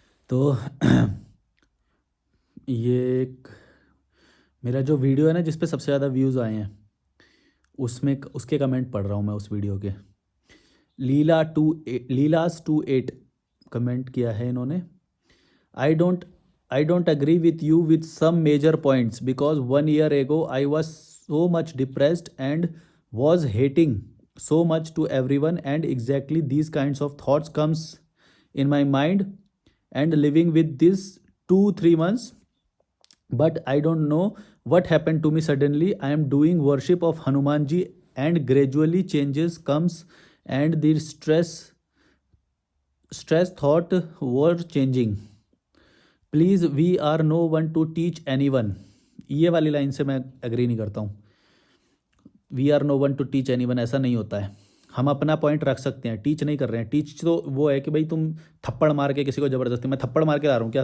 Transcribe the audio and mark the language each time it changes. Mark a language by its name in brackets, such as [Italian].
[Hindi] तो ये एक मेरा जो वीडियो है ना जिस पे सबसे ज़्यादा व्यूज़ आए हैं, उसमें उसके कमेंट पढ़ रहा हूँ मैं उस वीडियो के। लीलास 28 कमेंट किया है इन्होंने। [English] I don't I don't agree with you with some major points because 1 year ago I was so much depressed and was hating so much to everyone, and exactly these kinds of thoughts comes in my mind and living with this 2 3 months, but I don't know what happened to me. Suddenly I am doing worship of Hanumanji and gradually changes comes, and the stress thought were changing. Please we are no one to teach any one. [Hindi] ये वाली line से मैं agree नहीं करता हूँ। [English] we are no one to teach any one [Hindi] ऐसा नहीं होता है। हम अपना पॉइंट रख सकते हैं, टीच नहीं कर रहे हैं। टीच तो वो है कि भाई तुम थप्पड़ मार के किसी को ज़बरदस्ती, मैं थप्पड़ मार के ला रहा हूँ क्या?